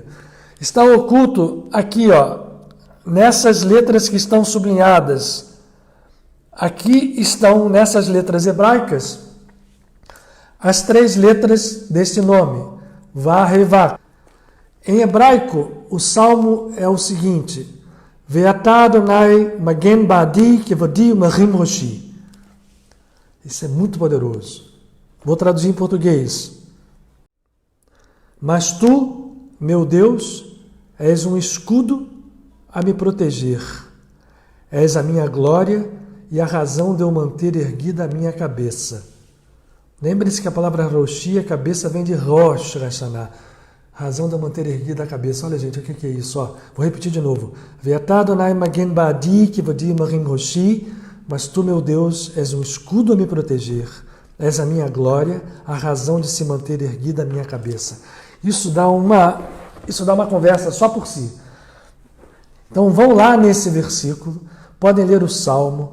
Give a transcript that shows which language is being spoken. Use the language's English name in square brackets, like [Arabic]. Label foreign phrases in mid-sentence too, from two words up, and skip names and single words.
[Portuguese] Está oculto aqui, ó, nessas letras que estão sublinhadas. Aqui estão, nessas letras hebraicas, as 3 letras desse nome, Vá, Re, Vá. Em hebraico, o salmo é o seguinte: [Hebrew] ואתה אדני מגן בעדי כבודי ומרים ראשי. [Portuguese] Isso é muito poderoso. Vou traduzir em português. Mas tu, meu Deus, és um escudo a me proteger. És a minha glória e a razão de eu manter erguida a minha cabeça. Lembre-se que a palavra Roshi, a cabeça, vem de Rosh Hashanah. Razão de eu manter erguida a cabeça. Olha, gente, o que é isso? Ó, vou repetir de novo. [Hebrew] ואתה אדני מגן בעדי כבודי ומרים ראשי. [Portuguese] Mas tu, meu Deus, és um escudo a me proteger. És a minha glória, a razão de se manter erguida a minha cabeça. Isso dá uma conversa só por si. Então vão lá nesse versículo, podem ler o Salmo.